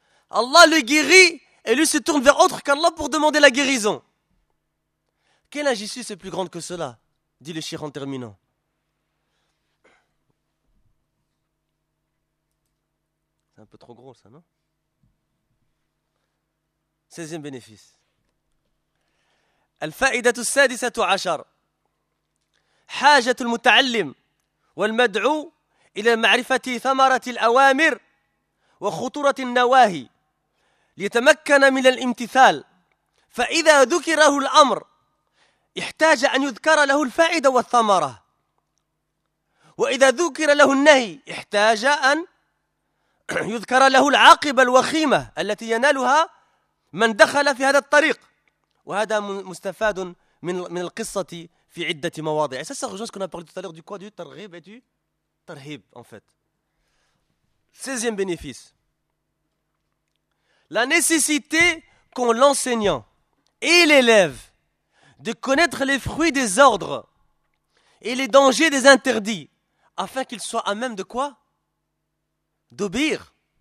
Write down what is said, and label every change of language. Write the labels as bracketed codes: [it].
[fr] Allah le guérit et lui se tourne vers autre qu'Allah pour demander la guérison. Quelle injustice est plus grande que cela? Dit le shir en terminant. C'est un peu trop gros ça, non? 16e bénéfice. [ar] الفائده السادسه عشر حاجه المتعلم والمدعو الى معرفه ثمره الاوامر وخطوره النواهي ليتمكن من الامتثال فإذا ذكره الأمر احتاج أن يذكر له الفائدة والثمرة وإذا ذكر له النهي احتاج أن يذكر له العاقبة الوخيمة التي ينالها من دخل في هذا الطريق وهذا مستفاد من القصة في عدة مواضع. [fr] Ça c'est quelque chose qu'on a parlé tout à l'heure, du quoi, du targhib et du tarhib en fait. 16e bénéfice. La nécessité qu'ont l'enseignant et l'élève de connaître les fruits des ordres et les dangers des interdits afin qu'ils soient à même de quoi? D'obéir.